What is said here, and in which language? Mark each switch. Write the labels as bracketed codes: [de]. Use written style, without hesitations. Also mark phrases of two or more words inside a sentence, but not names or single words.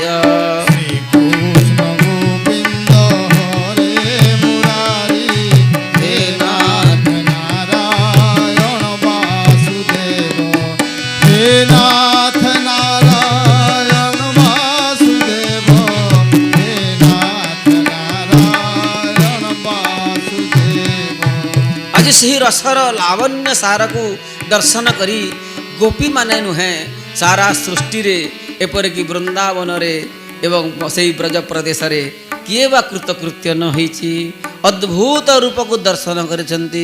[sa] श्रीकृष्ण गोविन्द हरे मुरारी हे नाथ नारायण वासुदेव हे नाथ नारायण वासुदेव हे नाथ नारायण वासुदेव। [or] ଆଜି ସେହି ରସର ଲାବଣ୍ୟ ସାରକୁ ଦର୍ଶନ କରି ଗୋପୀମାନେ ନୁହେଁ ସାରା ସୃଷ୍ଟିରେ ଏପରିକି ବୃନ୍ଦାବନରେ ଏବଂ ସେହି ବ୍ରଜ ପ୍ରଦେଶରେ କିଏ ବା କୃତକୃତ୍ୟ ନ ହୋଇଛି। ଅଦ୍ଭୁତ ରୂପକୁ ଦର୍ଶନ କରିଛନ୍ତି।